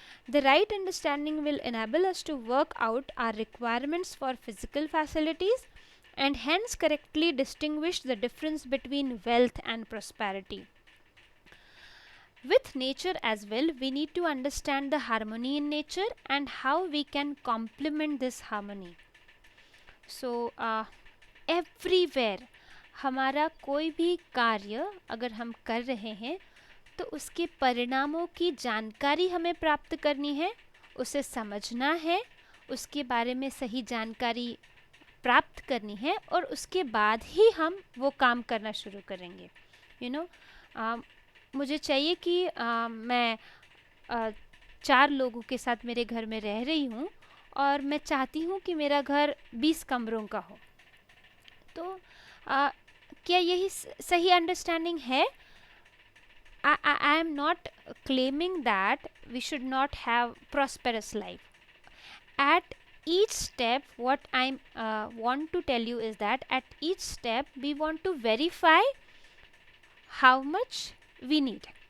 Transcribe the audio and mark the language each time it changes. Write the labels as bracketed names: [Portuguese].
[English] The right understanding will enable us to work out our requirements for physical facilities and hence correctly distinguish the difference between wealth and prosperity. With nature as well, we need to understand the harmony in nature and how we can complement this harmony. So, everywhere [Hindi] हमारा कोई भी कार्य अगर हम कर रहे हैं तो उसके परिणामों की जानकारी हमें प्राप्त करनी है, उसे समझना है, उसके बारे में सही जानकारी प्राप्त करनी है और उसके बाद ही हम वो काम करना शुरू करेंगे. यू नो, मुझे चाहिए कि मैं 4 लोगों के साथ मेरे घर में रह रही हूँ और मैं चाहती हूँ कि मेरा घर 20 कमरों का हो. तो क्या यही सही अंडरस्टैंडिंग है? [English] I am not claiming that we should not have prosperous life. At each step, what I want to tell you is that at each step we want to verify how much we need.